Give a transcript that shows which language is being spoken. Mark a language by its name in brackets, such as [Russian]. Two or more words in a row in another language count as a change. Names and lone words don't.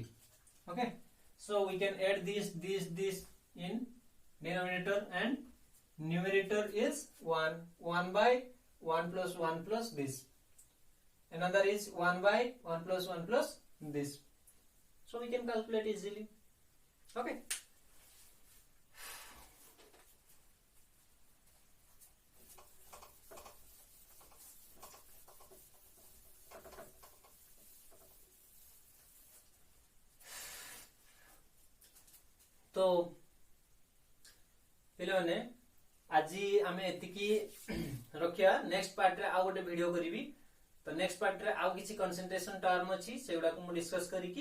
[English] Okay, so we can add this in denominator and numerator is 1. 1 by 1 plus this. Another is 1 by 1 plus this. So we can calculate easily. Okay. [Odia] ତୋ ପିଲାନେ ଆଜ ଆମେ ଏତିକି ରଖିୟା [English] next part [Odia] ରେ ଆ ଗୋଟେ ଭିଡିଓ କରିବି ତୋ [English] next part [Odia] ରେ ଆଉ କିଛି [English] concentration term [Odia] ଅଛି ସେଗୁଡା କୋ ମୁ ଡିସକସ କରିକି